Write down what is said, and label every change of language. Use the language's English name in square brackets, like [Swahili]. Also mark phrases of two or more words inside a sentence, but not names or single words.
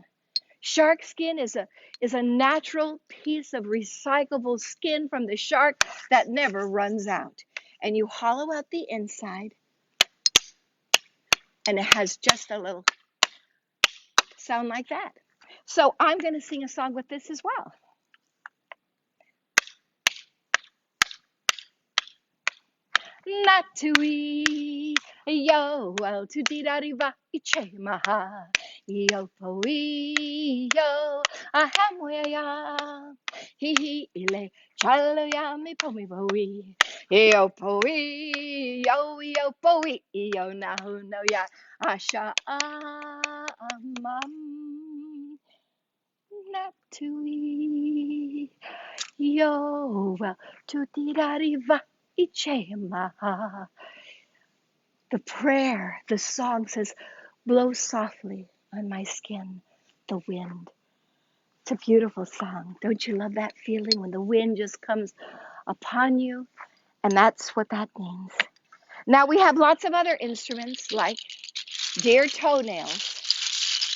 [English] Shark skin is a natural piece of recyclable skin from the shark that never runs out. And you hollow out the inside, and it has just a little sound like that. So I'm going to sing a song with this as well. Natui, yo, el tu di da di va, iche maha, yo poi, yo, ahamoya, he ile, chalo ya mi pomi boi, yo poi, yo poi, yo nahu no ya, asha amam, natui, yo, el tu di da di va. The prayer, the song says, blow softly on my skin, the wind. It's a beautiful song. Don't you love that feeling when the wind just comes upon you? And that's what that means. Now we have lots of other instruments like deer toenails.